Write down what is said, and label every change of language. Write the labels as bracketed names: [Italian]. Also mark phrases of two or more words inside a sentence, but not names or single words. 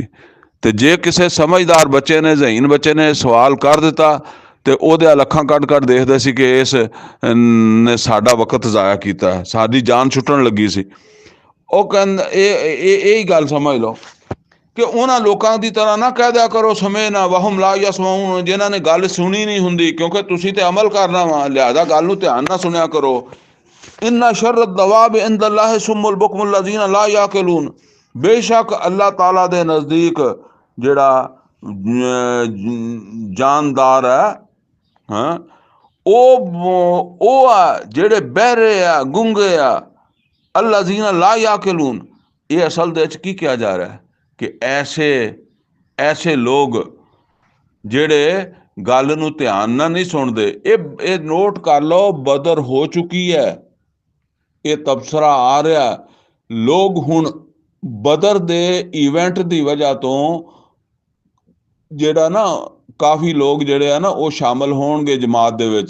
[Punjabi] ਤੇ ਜੇ ਕਿਸੇ ਸਮਝਦਾਰ ਬੱਚੇ ਨੇ, ਜ਼ਹੀਨ ਬੱਚੇ ਨੇ ਸਵਾਲ ਕਰ ਦਿੱਤਾ ਤੇ ਉਹਦੇ ਅੱਖਾਂ ਕੱਢ ਕੱਢ ਦੇਖਦੇ ਸੀ ਕਿ ਇਸ ਨੇ ਸਾਡਾ ਵਕਤ ਜ਼ਾਇਆ ਕੀਤਾ, ਸਾਡੀ ਜਾਨ ਛੁੱਟਣ ਲੱਗੀ ਸੀ। ਉਹ ਕਹਿੰਦਾ ਇਹ ਗੱਲ ਸਮਝ ਲਓ ਕਿ ਉਹਨਾਂ ਲੋਕਾਂ ਦੀ ਤਰ੍ਹਾਂ ਨਾ ਕਹਿ ਦਿਆ ਕਰੋ [Arabic] سمعنا وهم لا يسمعون, [Punjabi] ਜਿਨ੍ਹਾਂ ਨੇ ਗੱਲ ਸੁਣੀ ਨਹੀਂ ਹੁੰਦੀ, ਕਿਉਂਕਿ ਤੁਸੀਂ ਤੇ ਅਮਲ ਕਰਨਾ ਵਾ, ਲਿਹਾਜ਼ਾ ਗੱਲ ਨੂੰ ਧਿਆਨ ਨਾਲ ਸੁਣਿਆ ਕਰੋ। [Arabic] إن شر الدواب عند الله الصم البكم الذين لا يعقلون, [Punjabi] ਬੇਸ਼ਕ ਅੱਲਾਹ ਤਾਲਾ ਦੇ ਨਜ਼ਦੀਕ ਜਿਹੜਾ ਜਾਨਦਾਰ ਹੈ ਉਹ ਆ ਜਿਹੜੇ ਬਹਿਰੇ ਆ, ਗੁੰਗੇ ਆ, [Arabic] الذين لا يعقلون. [Punjabi] ਇਹ ਅਸਲ ਦੇ ਵਿੱਚ ਕੀ ਕਿਹਾ ਜਾ ਰਿਹਾ ਕਿ ਐਸੇ ਲੋਕ ਜਿਹੜੇ ਗੱਲ ਨੂੰ ਧਿਆਨ ਨਾਲ ਨਹੀਂ ਸੁਣਦੇ। ਇਹ ਨੋਟ ਕਰ ਲਓ, ਬਦਰ ਹੋ ਚੁੱਕੀ ਹੈ, ਇਹ ਤਬਸਰਾ ਆ ਰਿਹਾ। ਲੋਕ ਹੁਣ ਬਦਰ ਦੇ ਇਵੈਂਟ ਦੀ ਵਜ੍ਹਾ ਤੋਂ ਜਿਹੜਾ ਨਾ ਕਾਫੀ ਲੋਕ ਜਿਹੜੇ ਆ ਨਾ ਉਹ ਸ਼ਾਮਲ ਹੋਣਗੇ ਜਮਾਤ ਦੇ ਵਿੱਚ।